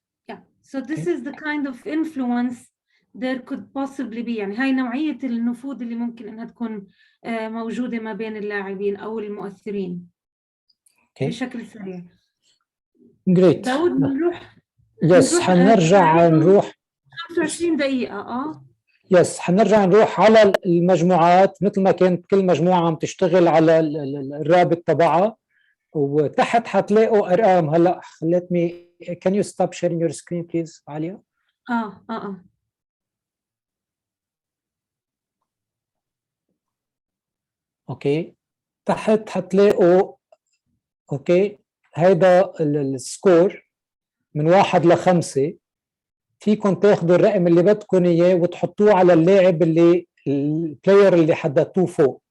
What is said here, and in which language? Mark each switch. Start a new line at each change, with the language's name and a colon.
English: Yeah, so this is the kind of influence there could possibly be.
Arabic: يعني هاي نوعية النفوذ اللي ممكن إنها تكون موجودة ما بين اللاعبين أو المؤثرين. بشكل سريع.
English: Great.
Arabic: داود نروح. يس حنرجع نروح 25 دقيقة. يس حنرجع نروح على المجموعات مثل ما كانت كل مجموعة عم تشتغل على الرابط تبعها، وتحت حتلاقوا أرقام.
English: هلا let me can you stop sharing your screen please عليا؟ Okay.
Arabic: تحت حتلاقوا اوكي هيدا السكور من 1 ل 5. فيكم تاخذوا الرقم اللي بدكم اياه وتحطوه على اللاعب اللي البلاير اللي حددتوه فوق.